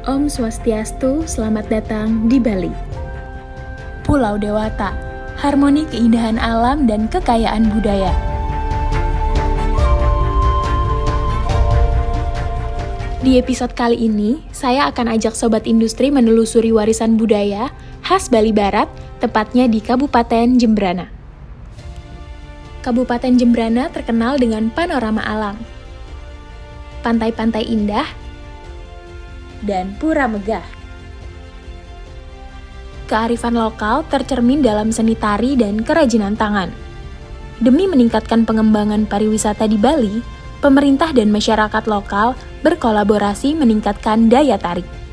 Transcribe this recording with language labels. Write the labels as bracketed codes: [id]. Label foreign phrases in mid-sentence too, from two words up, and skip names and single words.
[id] Swastiastu, selamat datang di Bali. Pulau Dewata, harmoni keindahan alam dan kekayaan budaya. Di episode kali ini, saya akan ajak Sobat Industri menelusuri warisan budaya khas Bali Barat, tepatnya di Kabupaten Jembrana. Kabupaten Jembrana terkenal dengan panorama alam, pantai-pantai indah, dan pura megah. Kearifan lokal tercermin dalam seni tari dan kerajinan tangan. Demi meningkatkan pengembangan pariwisata di Bali, pemerintah dan masyarakat lokal berkolaborasi meningkatkan daya tarik.